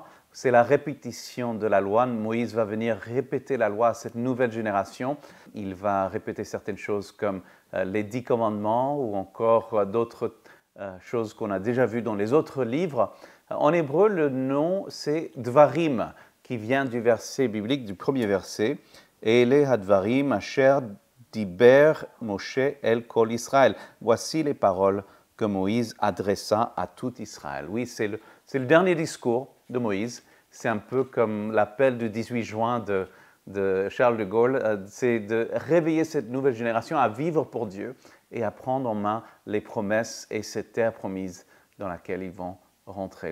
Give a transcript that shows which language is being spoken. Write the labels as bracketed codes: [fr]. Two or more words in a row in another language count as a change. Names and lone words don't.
[fr] C'est la répétition de la loi. Moïse va venir répéter la loi à cette nouvelle génération. Il va répéter certaines choses comme les 10 commandements ou encore d'autres choses qu'on a déjà vues dans les autres livres. En hébreu, le nom, c'est Dvarim, qui vient du verset biblique, du premier verset. « [he] אלה הדברים אשר דבר משה אל כל ישראל [fr] » Voici les paroles que Moïse adressa à tout Israël. Oui, c'est le dernier discours de Moïse. C'est un peu comme l'appel du 18 juin de Charles de Gaulle. C'est de réveiller cette nouvelle génération à vivre pour Dieu et à prendre en main les promesses et cette terre promise dans laquelle ils vont rentrer.